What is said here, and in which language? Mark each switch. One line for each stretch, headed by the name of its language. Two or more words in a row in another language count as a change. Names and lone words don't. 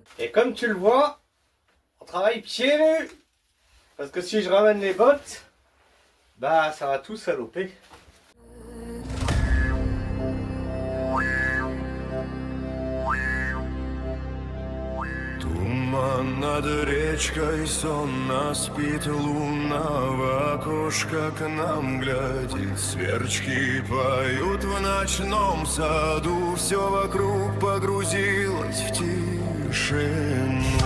French: Et comme tu le vois, on travaille pieds nus. Parce que si je ramène les bottes, bah ça va tout saloper.
Russian: Туман над речкой сонно спит, луна в окошко к нам глядит. Сверчки поют в ночном саду, все вокруг погрузилось в тишину.